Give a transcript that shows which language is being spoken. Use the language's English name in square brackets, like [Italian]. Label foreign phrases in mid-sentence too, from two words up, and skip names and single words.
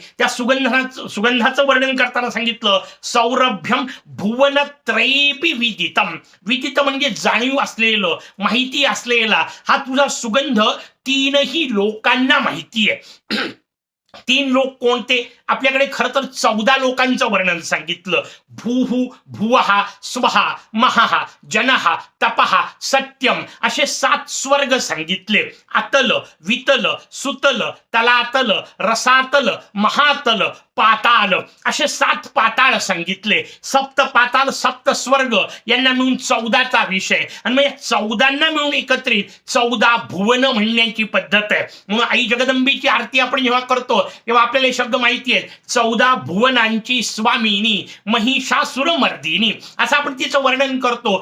[Marathi] त्या सुगंधाचं वर्णन करताना सांगितलं [Sanskrit] सौरभ्यम भुवनत्रयेपि विदितम. [Marathi] विदित म्हणजे जाणीव असलेलं, माहिती असलेला हा तुझा सुगंध तीनही लोकांना माहिती आहे. तीन लोक कोणते, आपल्याकडे खरं तर 14 लोकांचं वर्णन सांगितलं. भूहु भुवहा स्वहा महहा जनहा तपहा सत्यम असे 7 स्वर्ग सांगितले. अतल वितल सुतल तलातल रसातल महातल पाताल असे 7 पाताळ सांगितले. सप्त पाताल सप्त स्वर्ग यांना मिळून 14चा विषय. आणि मग या 14 मिळून एकत्रित 14 भुवन म्हणण्याची पद्धत आहे. म्हणून आई जगदंबेची आरती आपण जेव्हा करतो तेव्हा आपल्याला हे शब्द माहिती आहेत. 14 भुवनांची स्वामिनी महिषासुरमर्दिनी असं आपण तिचं वर्णन करतो.